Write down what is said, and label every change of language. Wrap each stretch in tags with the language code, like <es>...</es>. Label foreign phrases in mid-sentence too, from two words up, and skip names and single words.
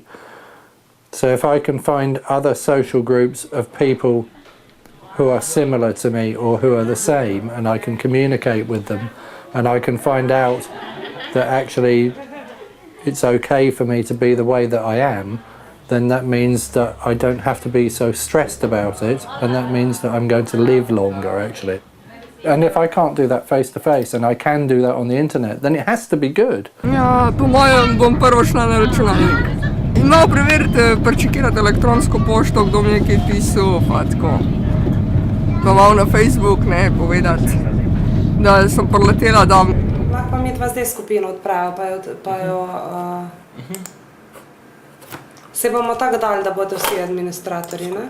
<en>So if I can find other social groups of people who are similar to me or who are the same, and I can communicate with them, and I can find out that actually it's okay for me to be the way that I am, then that means that I don't have to be so stressed about it, and that means that I'm going to live longer actually. And if I can't do that face to face and I can do that on the internet, then it has to be good.</en> <sl>Ja, po mojem bom prvo šla na računalnik. In malo preverite, prečekirate elektronsko pošto, kdo mi je kaj pisal, pa tako. Pa malo na Facebook, povedati, da sem priletela dom. Lahko pa mi dva zdaj skupino odpravijo, pa jo... Se bomo tako dali, da bodo vsi administratorji, ne?</sl>